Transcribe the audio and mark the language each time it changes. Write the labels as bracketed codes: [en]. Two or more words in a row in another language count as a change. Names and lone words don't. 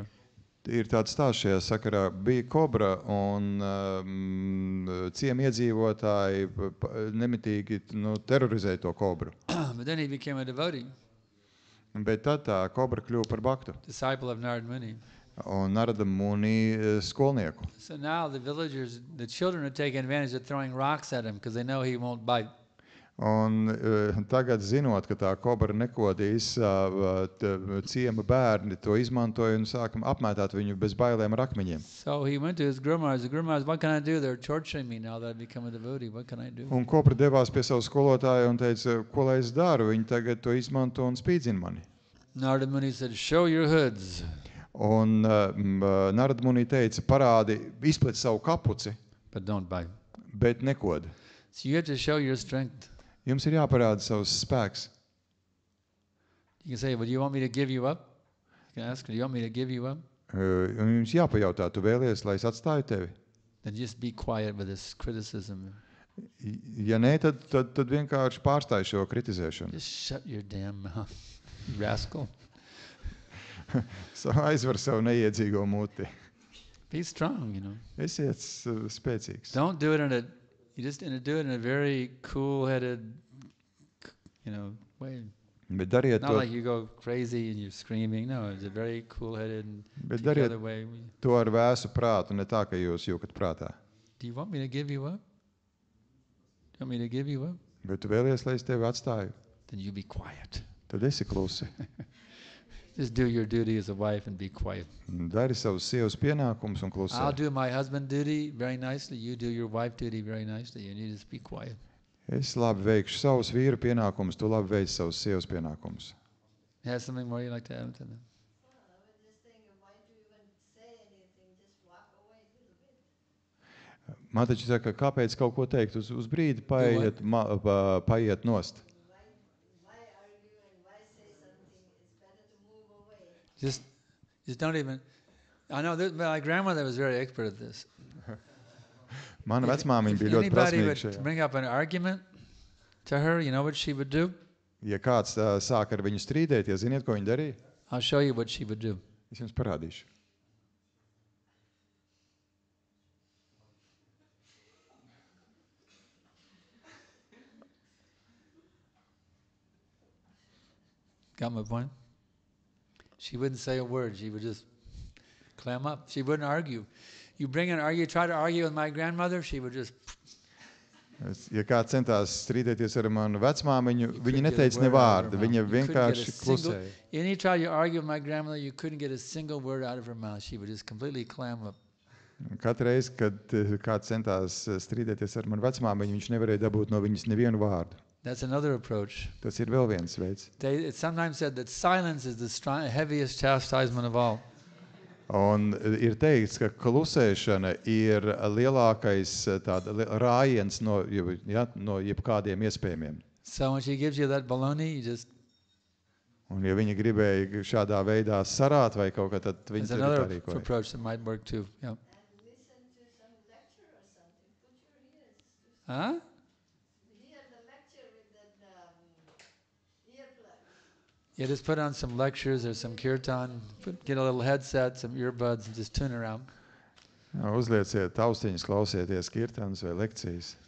[lv] Ir tāds stāsts šajā sakarā. Bija kobra, un ciemi iedzīvotāji nemitīgi terorizēja to kobru. [en] But then he became a devotee, [lv] Bet tad tā kobra kļuva par baktu [en] disciple of Narad Muni. [lv] un Narada Muni skolnieku. [en] So now the villagers, the children are taking advantage of throwing rocks at him because they know he won't bite. [lv] Un tagad, zinot, ka tā kobra nekodīs, ciema bērni to izmantoja un sākam apmētāt viņu bez bailēm ar akmeņiem. [en] So he went to his Gurumars. The Gurumars, what can I do? They're torturing me now that I've become a devotee. What can I do? [lv] Un kobra devās pie savu skolotāju un teica, ko lai es daru? Viņi tagad to izmanto un spīdzina mani. [en] Narada Muni said, show your hoods. [lv] Un Narada Muni teica, parādi, izplet savu kapuci, [en] But don't bite. [lv] bet nekod. [en] So you have to show your strength. [lv] Jums ir jāparāda savs spēks. [en] You can say, well, do you want me to give you up? You can ask, do you want me to give you up? [lv] Un jums jāpajautā, tu vēlies, lai es atstāju tevi? [en] Then just be quiet with this criticism. [lv] Ja nē, tad vienkārši pārstāj šo kritizēšanu. [en] Just shut your damn mouth, you rascal. [lv] Aizver savu neiedzīgo muti. [en] Be strong, you know. [lv] Esiet spēcīgs. [en] Don't do it do it in a very cool-headed, way. [lv] Bet dariet [en] Not [lv] to, [en] like you go crazy and you're screaming. No, it's a very cool-headed and [lv] bet dariet [en] together way. [lv] to ar vēsu prātu, ne tā, ka jūs jūkat prātā. [en] Do you want me to give you up? Do you want me to give you up? [lv] Bet tu vēlies, lai es tevi atstāju? [en] Then you be quiet. [lv] Tad esi klusi. [en] Just do your duty as a wife and be quiet. [lv] Dari savus sievas pienākumus un [en] I'll [lv] klusē. [en] do my husband duty very nicely. You do your wife duty very nicely. And you just be quiet. [lv] Es labi veikšu savus vīru pienākumus, tu labi veici savus sievas pienākumus. [en] Has something more you'd like to add to that? I was just thinking, why do you even say anything? Just walk away a little bit. [lv] Man taču saka, kāpēc kaut ko teikt? Uz brīdi paiet nost. [en] Why argue and why say something? It's better to move away. Just don't even. I know my grandmother was very expert at this. [lv] Mana [en] If [lv] vecmāmiņa bija ļoti [en] anybody [lv] prasmīga [en] would [lv] šajā. [en] bring up an argument to her, you know what she would do? [lv] Ja kāds sāk ar viņu strīdēt, ja ziniet, ko viņa darīja? [en] I'll show you what she would do. [lv] Es jums parādīšu. [en] Got my point? She wouldn't say a word. She would just clam up. She wouldn't argue. You try to argue with my grandmother, she would just. [lv] Ja kāds centās strīdēties ar manu vecmāmiņu, viņa [en] couldn't get a [lv] neteica ne [en] word out of [lv] vārdu, [en] her [lv] viņa [en] mouth. You couldn't get a [lv] vienkārši [en] single- [lv] klusēja. [en] Any time you argue with my grandmother, you couldn't get a single word out of her mouth. She would just completely clam up. [lv] Katru reizi, kad kāds centās strīdēties ar manu vecmāmiņu, viņš nevarēja dabūt no viņas nevienu vārdu. [en] That's another approach. [lv] Tas ir vēl viens veids. [en] It's sometimes said that silence is the heaviest chastisement of all. [lv] Un ir teikts, ka klusēšana ir lielākais rājiens no jebkādiem iespējamiem. [en] So when she gives you that baloney, you just. [lv] Un ja viņa gribēja šādā veidā sarāt vai kaut kā, tad [en] There's [lv] viņa tā [en] another [lv] rīkoja. [en] approach that might work too. Yeah. And listen to some lecture or something. Put your ears to Huh? hear the lecture with that earplug. Yeah, just put on some lectures or some kirtan. Get a little headset, some earbuds, and just tune around. [lv] Uzlieciet austiņas, klausieties kirtanas vai lekcijas.